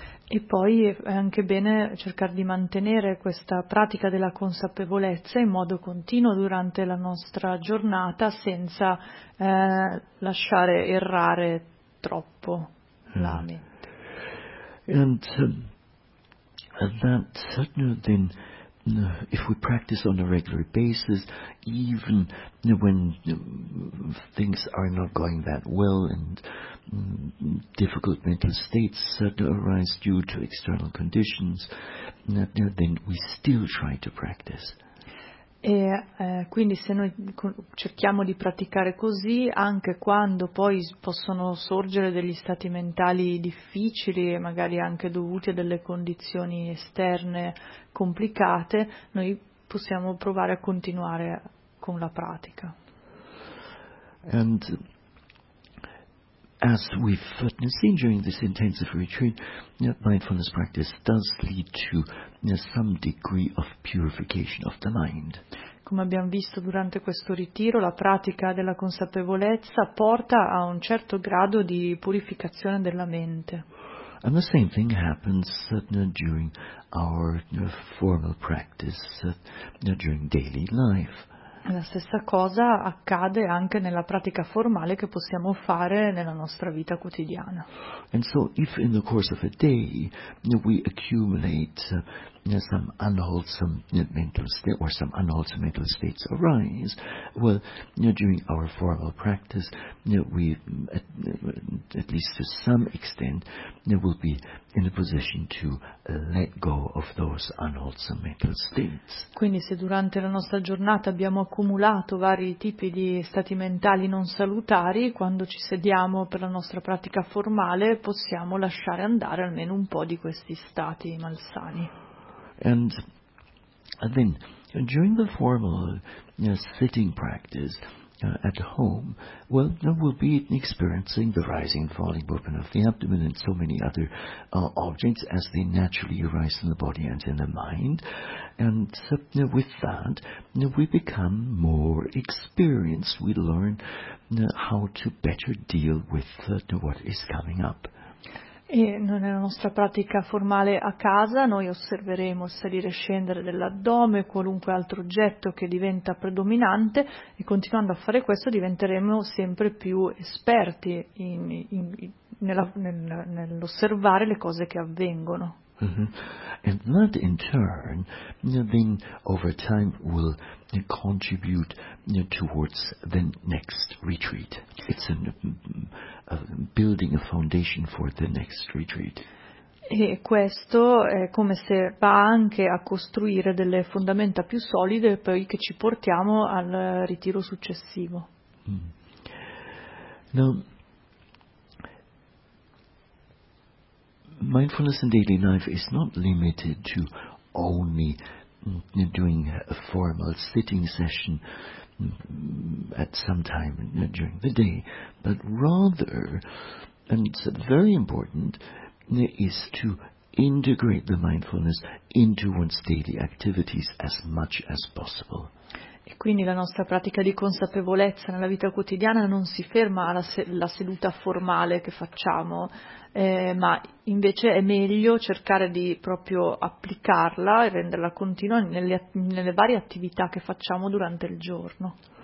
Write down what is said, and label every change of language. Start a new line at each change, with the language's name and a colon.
Italian: E poi è anche bene cercare di mantenere questa pratica della consapevolezza in modo continuo durante la nostra giornata, senza lasciare errare troppo la mente.
English: And that certainly then, if we practice on a regular basis, even when things are not going that well and difficult mental states arise due to external conditions, then we still try to practice.
Italian: Quindi se noi cerchiamo di praticare così, anche quando poi possono sorgere degli stati mentali difficili, magari anche dovuti a delle condizioni esterne complicate, noi possiamo provare a continuare con la pratica.
English: And as we've seen during this intensive retreat, mindfulness practice does lead to some degree of purification of the mind.
Italian: Come abbiamo visto durante questo ritiro, la pratica della consapevolezza porta a un certo grado di purificazione della mente.
English: And the same thing happens during our formal practice, during daily life.
Italian: La stessa cosa accade anche nella pratica formale che possiamo fare nella nostra vita quotidiana.
English: And so if in the course of a day we accumulate some unwholesome mental state or some unwholesome mental states arise, well, during our formal practice, we at least to some extent will be in a position to let go of those unwholesome mental states.
Italian: Quindi se durante la nostra giornata abbiamo accumulato vari tipi di stati mentali non salutari, quando ci sediamo per la nostra pratica formale possiamo lasciare andare almeno un po' di questi stati malsani.
English: And then, during the formal sitting practice at home, well, we'll be experiencing the rising and falling movement of the abdomen and so many other objects as they naturally arise in the body and in the mind. And with that, we become more experienced. We learn how to better deal with what is coming up.
Italian: E nella nostra pratica formale a casa noi osserveremo il salire e scendere dell'addome, qualunque altro oggetto che diventa predominante, e continuando a fare questo diventeremo sempre più esperti nell'osservare le cose che avvengono. Mm-hmm.
English: And that in turn, then over time will contribute towards the next retreat. It's a building a foundation for the next retreat.
Italian: E questo è come se va anche a costruire delle fondamenta più solide poi che ci portiamo al ritiro successivo. Mm.
English: Now, mindfulness in daily life is not limited to only doing a formal sitting session at some time during the day, but rather, and it's very important, is to integrate the mindfulness into one's daily activities as much as possible.
Italian: E quindi la nostra pratica di consapevolezza nella vita quotidiana non si ferma alla la seduta formale che facciamo, ma invece è meglio cercare di proprio applicarla e renderla continua nelle varie attività che facciamo durante il giorno.